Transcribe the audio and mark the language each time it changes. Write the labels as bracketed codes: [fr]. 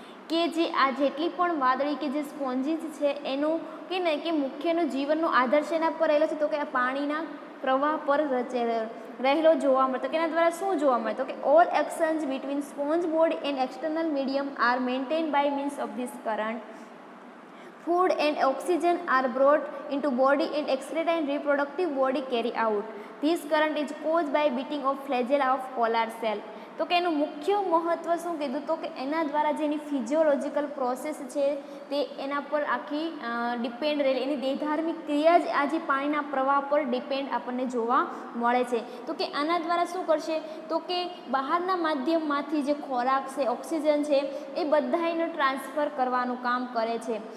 [gu] કે જે આ જેટલી પણ વાદળી કે જે સ્પોન્જીસ છે એનું કે ને કે મુખ્યનું જીવનનો આધાર છે એના પર રહેલો છે, તો કે આ પાણીના પ્રવાહ પર રહેલો જોવા મળતો. કે એના દ્વારા શું જોવા મળે? તો કે [en] All actions between sponge body and external medium are maintain by means of this current. Food and oxygen are brought into body and excreta and reproductive body carry out. This current is caused by beating of flagella of polar cell. [gu] તો કે એનું મુખ્ય મહત્ત્વ શું કીધું? તો કે એના દ્વારા જેની ફિઝિયોલોજીકલ પ્રોસેસ છે તે એના પર આખી ડિપેન્ડ રહેલી, એની દેહધાર્મિક ક્રિયા જ આ જે પાણીના પ્રવાહ પર ડિપેન્ડ આપણને જોવા મળે છે. તો કે આના દ્વારા શું કરશે? તો કે બહારના માધ્યમમાંથી જે ખોરાક છે, ઓક્સિજન છે, એ બધાને ટ્રાન્સફર કરવાનું કામ કરે છે.